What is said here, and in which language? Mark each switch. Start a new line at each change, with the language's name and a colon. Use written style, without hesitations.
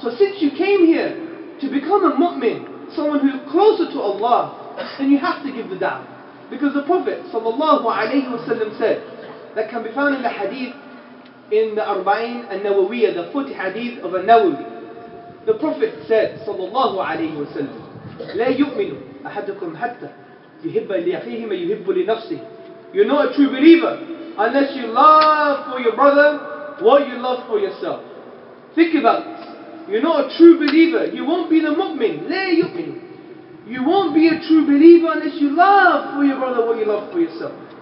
English: So since you came here to become a mu'min, someone who is closer to Allah, then you have to give the da'wah. Because the Prophet sallallahu alayhi wa sallam said, that can be found in the hadith in the Arba'in al-Nawawiyya, the 40 hadith of al-Nawawi. The Prophet said sallallahu alayhi wa sallam,
Arabic: لا يؤمن أحدكم حتى يحب لأخيه ما يحب لنفسه.
English: You're not a true believer unless you love for your brother what you love for yourself. Think about this. You're not a true believer. You won't be the mu'min.
Arabic: لا يؤمن.
English: You won't be a true believer unless you love for your brother what you love for yourself.